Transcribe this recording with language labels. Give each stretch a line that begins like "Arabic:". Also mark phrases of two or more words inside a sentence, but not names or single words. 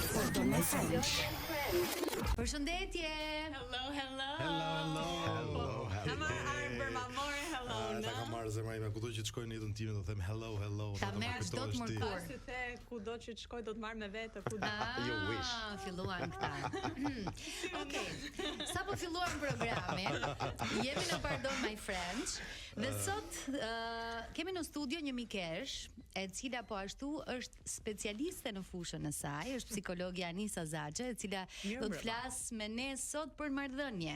English: Pardon my French.
Albanian: Përshëndetje. Hello. Ta marr Arber, ma more hello. Ta kam marrë zemra ime, kudo që të shkoj në jetën time do them hello. Ta merr çdo të mërkur. Si the, kudo që të shkoj do të marr me vete, kudo.
English: You wish.
Albanian: Filluan këta. Okej. Sa po filluam programin, jemi në Pardon my French dhe sot kemi në studio një mikesh, e cila po ashtu është specialiste në fushën e saj, është psikologja Anisa Zaxhe, e cila do të flas me ne sot për marrëdhënie.